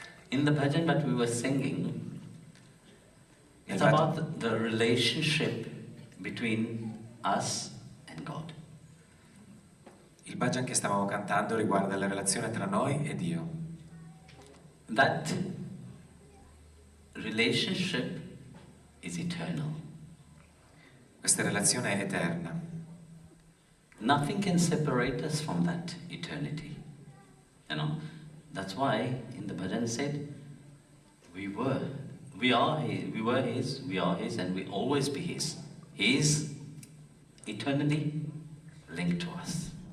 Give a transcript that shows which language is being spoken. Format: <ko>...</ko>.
<en>In the bhajan that we were singing, it's</en> <it>Nel</it> <en>about the relationship between us and God.</en> <it>Il bhajan che stavamo cantando riguarda la relazione tra noi e Dio.</it> <en>That relationship is eternal.</en> <it>Questa relazione è eterna.</it> <en>Nothing can separate us from that eternity. You know, that's why in the bhajan said, we are His, and we always be His. He is eternally linked to us.</en>